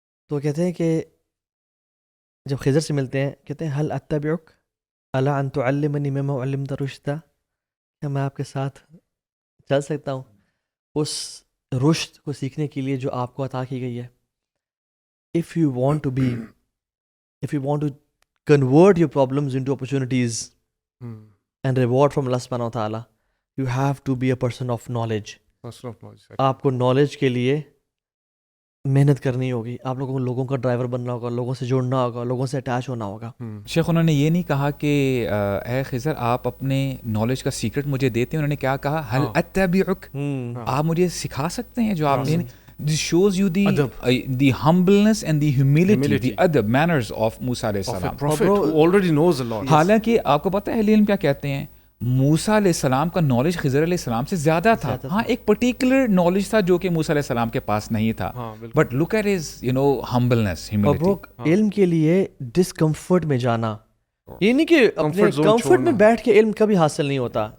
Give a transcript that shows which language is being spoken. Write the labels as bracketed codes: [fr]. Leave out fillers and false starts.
[ur] تو کہتے ہیں کہ جب خضر سے ملتے ہیں, کہتے ہیں [ar] حل اتبعک علی ان تعلمنی مما علمت رشدا, [ur] کیا میں آپ کے ساتھ چل سکتا ہوں اس رشد کو سیکھنے کے لیے جو آپ کو عطا کی گئی ہے. [en] if you want to convert your problems into opportunities and reward from Allah subhanahu wa ta'ala, you have to be a person of knowledge. [ur] آپ کو نالج کے لیے محنت کرنی ہوگی. آپ لوگوں کو لوگوں کا ڈرائیور بننا ہوگا, لوگوں سے جڑنا ہوگا, لوگوں سے اٹیچ ہونا ہوگا. شیخ انہوں نے یہ نہیں کہا کہ اے خضر آپ اپنے نالج کا سیکرٹ مجھے دیتے ہیں, انہوں نے کیا کہا, [ar] حل اتبعک, [ur] آپ مجھے سکھا سکتے ہیں جو آپ نے. [en] This shows you the humbleness and the humility, the adab, manners of Musa علیہ السلام. Prophet who already knows a lot. [ur] حالانکہ آپ کو پتہ ہے اہل علم کیا کہتے ہیں, موسیٰ علیہ السلام کا نالج خضر علیہ السلام سے زیادہ تھا. ہاں ایک پرٹیکولر نالج تھا جو کہ موسیٰ علیہ السلام کے پاس نہیں تھا, [en] But look at his humbleness, humility. [ur] علم کے لیے ڈسکمفرٹ میں جانا, یہ نہیں کہ اپنے کمفرٹ میں بیٹھ کے علم کبھی حاصل نہیں ہوتا.